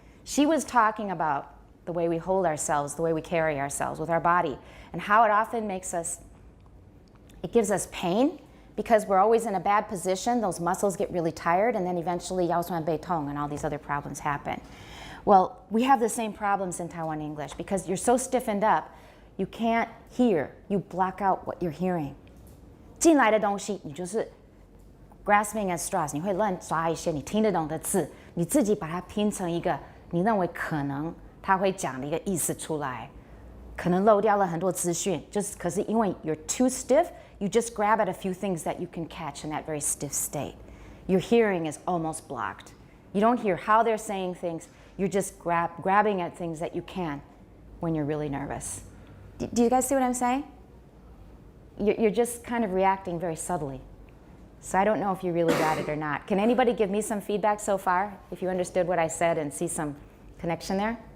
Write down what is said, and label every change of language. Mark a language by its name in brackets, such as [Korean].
[English] She was talking about the way we hold ourselves, the way we carry ourselves with our body, and how it often makes us, it gives us pain because we're always in a bad position. Those muscles get really tired, and then eventually [Chinese] 腰酸背痛 [English] and all these other problems happen. Well, we have the same problems in Taiwan English because you're so stiffened up, you can't hear. You block out what you're hearing. [Chinese] 进来的东西你就是 [English] grasping at straws. [Chinese] 你会乱抓一些你听得懂的字，你自己把它拼成一个你认为可能他会讲的一个意思出来，可能漏掉了很多资讯，就是可是因为 [English] you're too stiff, you just grab at a few things that you can catch in that very stiff state. Your hearing is almost blocked. You don't hear how they're saying things. You're just grabbing at things that you can when you're really nervous. Do you guys see what I'm saying? You're just kind of reacting very subtly. So I don't know if you really got it or not. Can anybody give me some feedback so far, if you understood what I said and see some connection there?